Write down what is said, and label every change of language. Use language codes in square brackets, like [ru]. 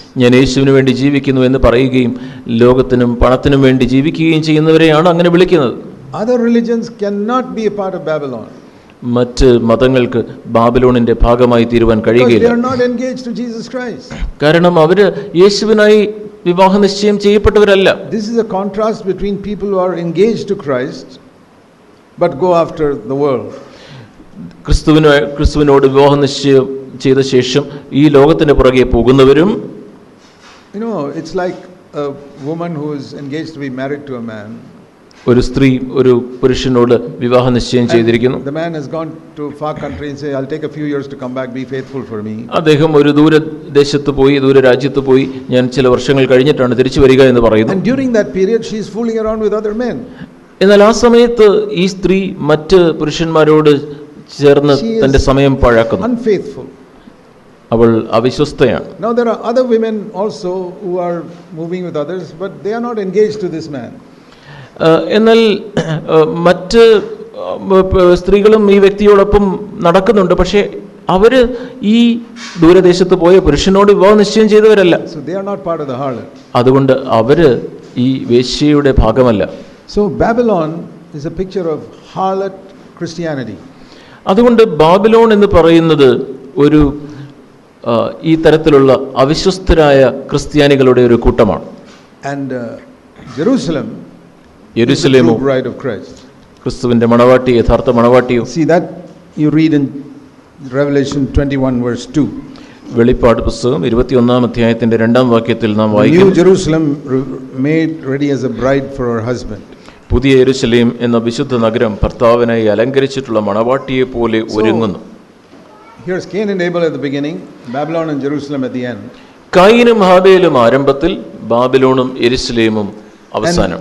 [ml] ഞാൻ യേശുവിന് വേണ്ടി ജീവിക്കുന്നു എന്ന് പറയുകയും ലോകത്തിനും പണത്തിനും വേണ്ടി ജീവിക്കുകയും ചെയ്യുന്നവരെയാണ് അങ്ങനെ വിളിക്കുന്നത്. [en] Other religions cannot be a part of Babylon. [ml] മറ്റ് മതങ്ങൾക്ക് ബാബിലോണിന്റെ ഭാഗമായി തീരുവാൻ [en] Because they [ml] കഴിയുകയില്ല. [en] are not engaged to Jesus Christ. [ml] കാരണം അവര് യേശുവിനായി വിവാഹ നിശ്ചയം ചെയ്യപ്പെട്ടവരല്ല. [en] This is a contrast between people who are engaged to Christ but go after the world. [ml] ക്രിസ്തുവിനോട് വിവാഹ നിശ്ചയം ചെയ്ത ശേഷം ഈ ലോകത്തിന് പുറകെ പോകുന്നവരും. [en] You know, it's like a woman who is engaged to be married to a man. [ml] ഒരു സ്ത്രീ ഒരു പുരുഷനോട് വിവാഹ നിശ്ചയം ചെയ്തിരിക്കുന്നു. [en] The man has gone to far country and say, I'll take a few years to come back, be faithful for me. [ml] അദ്ദേഹം ഒരു ദൂരദേശത്ത് പോയി, ദൂര രാജ്യത്ത് പോയി, ഞാൻ ചില വർഷങ്ങൾ കഴിഞ്ഞിട്ടാണ് തിരിച്ചു വരിക എന്ന് പറയുന്നു. [en] And during that period she is fooling around with other men. [ml] എന്നാൽ ആ സമയത്ത് ഈ സ്ത്രീ മറ്റ് പുരുഷന്മാരോട് ചേർന്ന് തന്റെ സമയം പാഴാക്കുന്നു. [en] Unfaithful. [ml] അവൾ അവിശ്വസ്തയാണ്. [en] Now there are other women also who are moving with others, but they are not engaged to this man. [ml] എന്നാൽ മറ്റ് സ്ത്രീകളും ഈ വ്യക്തിയോടൊപ്പം നടക്കുന്നുണ്ട്. പക്ഷേ അവര് ഈ ദൂരദേശത്ത് പോയ പുരുഷനോട് വിവാഹ നിശ്ചയം ചെയ്തവരല്ല. [en] So they are not part of the harlot. [ml] അതുകൊണ്ട് അവര് ഈ വേശ്യയുടെ ഭാഗമല്ല. [en] So Babylon is a picture of harlot Christianity. [ml] അതുകൊണ്ട് ബാബിലോൺ എന്ന് പറയുന്നത് ഒരു ഈ തരത്തിലുള്ള അവിശ്വസ്തരായ ക്രിസ്ത്യാനികളുടെ ഒരു കൂട്ടമാണ്. [en] And Jerusalem, [ml] യെരുശലേമോ [en] bride of Christ. [ml] ക്രിസ്തുവിന്റെ മണവാട്ടി, യഥാർത്ഥ മണവാട്ടിയോ. [en] See that you read in Revelation 21 verse 2. [ml] വെളിപ്പാട് പുസ്തകം 21-ാം അധ്യായത്തിന്റെ 2-ാം വാക്യത്തിൽ നാം വായിക്കുന്നു, [en] New Jerusalem made ready as a bride for her husband. [ml] പുതിയ യെരുശലേം എന്ന വിശുദ്ധ നഗരം ഭർത്താവിനായി അലങ്കരിച്ചിട്ടുള്ള മണവാട്ടിയെ പോലെ ഒരുങ്ങുന്നു. [en] Here's Cain and Abel at the beginning, Babylon and Jerusalem at the end. [ml] കായീനും ഹാബേലും ആരംഭത്തിൽ, ബാബിലോണും യെരുശലേമും അവസാനം.